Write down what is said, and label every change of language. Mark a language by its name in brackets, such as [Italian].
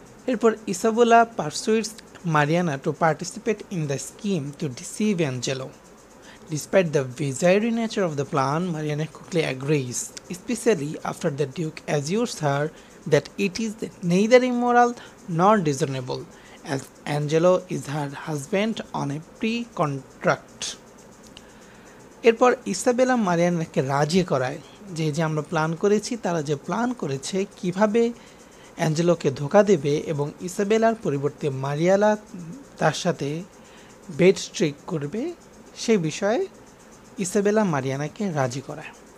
[English] এরপর Isabella persuades Mariana to participate in the scheme to deceive Angelo. Despite the visionary nature of the plan, Mariana quickly agrees, especially after the Duke assures her that it is neither immoral nor dishonorable, as Angelo is her husband on a pre-contract. [Bangla] এরপর Isabella মারিয়ানাকে রাজি করায় যে আমরা plan করেছি, তারা যে plan করেছে কিভাবে অ্যাঞ্জেলোকে ধোঁকা দেবে এবং ইসাবেলার পরিবর্তে মারিয়ালা তার সাথে বেড স্ট্রিক করবে, সেই বিষয়ে ইসাবেলা মারিয়ানাকে রাজি করায়।